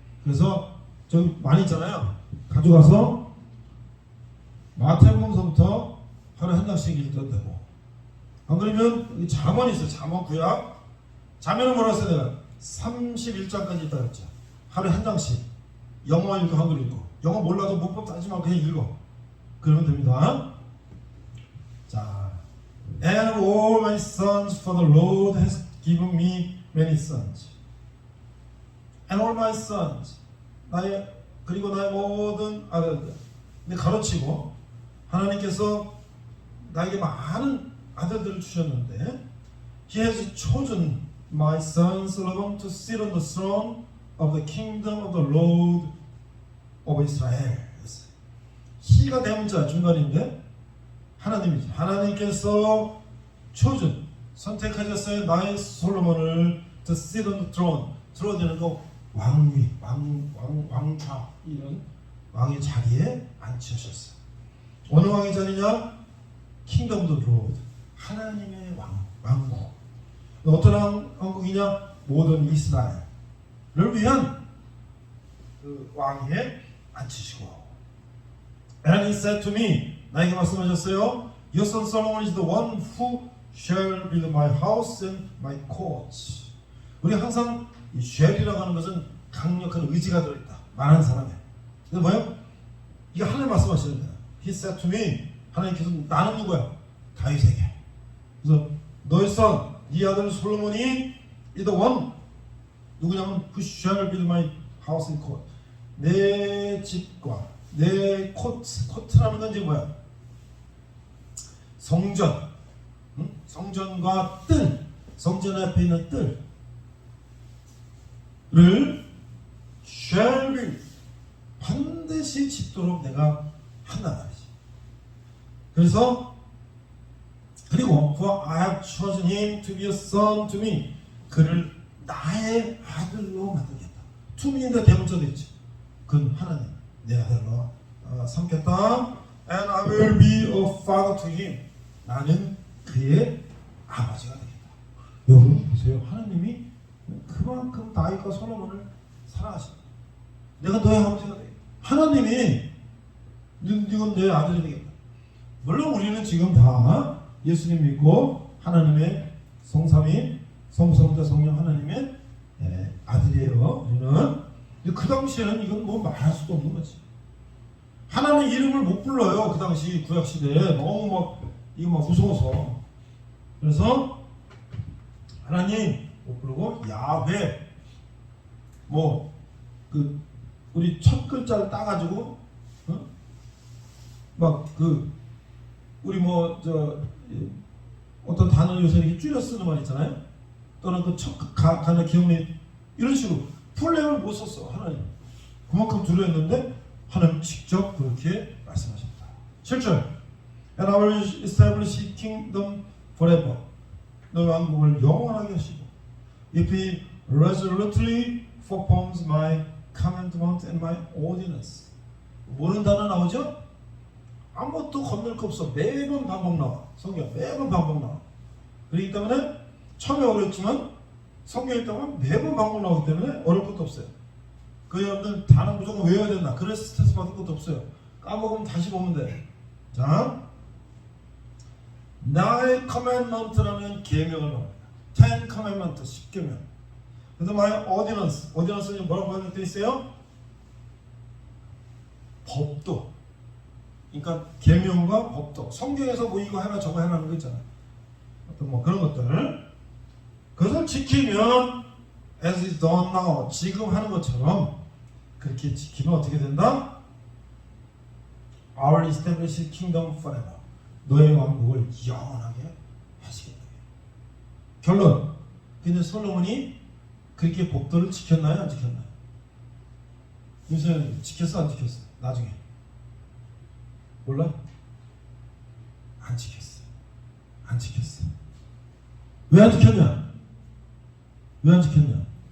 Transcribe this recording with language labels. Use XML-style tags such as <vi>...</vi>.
<ko>그래서 저기 많이 있잖아요. 가져가서 마태복음서부터 하루에 한 장씩 읽어도 되고, 안 그러면 여기 잠언이 있어요. 잠언 구약. 잠언은 뭐라고 했어요? 내가 31장까지 있다 그랬죠. 하루에 한 장씩. 영어 읽고 한글 읽고. 영어 몰라도 문법 따지 말고 그냥 읽어. 그러면 됩니다.</ko> <en>자, And all my sons, for the Lord has given me many sons. And all my sons,</en> <ko>나의 그리고 나의 모든 아들들. 근데 가로치고 하나님께서 나에게 많은 아들들을 주셨는데</ko> <en>He has chosen my son Solomon to sit on the throne of the kingdom of the Lord of Israel.</en> <ko>He가 대문자 중간인데 하나님이죠. 하나님께서 chosen 선택하셨어요. 나의 솔로몬을</ko> <en>to sit on the throne.</en> <ko>드론이라는 거 왕위, 왕좌 이런 왕의 자리에 앉히셨어요. 어느 왕의 자리냐?</ko> <en>킹덤 오브 로드.</en> <ko>하나님의 왕국. 어떤 왕국이냐? 모든 이스라엘을 위한 그 왕위에 앉히시고.</ko> <en>And he said to me,</en> <ko>나에게 말씀하셨어요.</ko> <en>Your son Solomon is the one who shall build my house and my courts.</en> <ko>우리 항상 이 shall이라고 하는 것은 강력한 의지가 들어있다. 말하는 사람에. 근데 뭐예요? 이게 하나님 말씀하시는 거예요.</ko> <en>He said to me,</en> <ko>하나님께서 나는 누구야? 다윗에게. 그래서 너의 son, 네 아들 솔로몬이</ko> <en>is the one.</en> <ko>누구냐면</ko> <en>who shall build my house and court.</en> <ko>내 집과 내 코트라는 건 이제 뭐야? 성전, 성전과 뜰, 성전 앞에 있는 뜰을</ko> <en>shall be</en> <ko>반드시 짓도록 내가 한단 말이지. 그래서 그리고</ko> <en>for I have chosen him to be a son to me.</en> <ko>그를 나의 아들로 만들겠다.</ko> <en>to me</en> <ko>인데 대문자도 있지. 그는 하나님 내 아들로 삼겠다.</ko> <en>And I will be a father to him.</en> <ko>나는 그의 아버지가 되겠다. 여러분 보세요. 하나님이 그만큼 다윗과 솔로몬을 사랑하신다. 내가 너의 아버지가 되겠다. 하나님이 이건 내 아들이 되겠다. 물론 우리는 지금 다 예수님 믿고 하나님의 성삼위 성부성자 성령 하나님의 아들이에요. 우리는 그 당시에는 이건 뭐 말할 수도 없는 거지. 하나님 이름을 못 불러요. 그 당시 구약 시대에 너무 막 이거 막 무서워서. 그래서 하나님 못 부르고 야훼 뭐 그 우리 첫 글자를 따가지고 막 그 우리 뭐 저 어떤 단어를 요새 이렇게 줄여 쓰는 말 있잖아요. 또는 그 첫 가는 기억력 이런 식으로 풀네임을 못 썼어. 하나님 그만큼 두려웠는데 하나님 직접 그렇게 말씀하셨다.</ko> <en>7절 And I will establish his kingdom forever.</en> <ko>너의 왕국을 영원하게 하시고</ko> <en>If he resolutely performs my commandment and my ordinance.</en> <ko>모르는 단어 나오죠? 아무것도 건널 거 없어. 매번 반복 나와. 성경 매번 반복 나와. 그렇기 때문에 처음에 어렵지만 성경 읽다가 매번 반복 나오기 때문에 어려울 것도 없어요. 그 여러분들 단어 무조건 외워야 된다. 그래서 스트레스 받을 것도 없어요. 까먹으면 다시 보면 돼. 자, 나의 커맨먼트라는 계명을 말합니다. 10 커맨먼트 10계명. 그래서</ko> <en>my ordinance</en> <ko>는 뭐라고 하는 게 있어요? 법도. 그러니까 계명과 법도. 성경에서 뭐 이거 해라 저거 해라는 거 있잖아요. 어떤 뭐 그런 것들을 그것을 지키면</ko> <en>as is done now</en> <ko>지금 하는 것처럼 그렇게 지키면 어떻게 된다?</ko> <en>I will establish his kingdom forever.</en> <ko>너의 왕국을 영원하게 하시겠다. 결론. 근데 솔로몬이 그렇게 법도를 지켰나요? 안 지켰나요? 요새 지켰어? 안 지켰어? 나중에 몰라? 안 지켰어. 안 지켰어. 왜 안 지켰냐? 왜 안 지켰냐?</ko>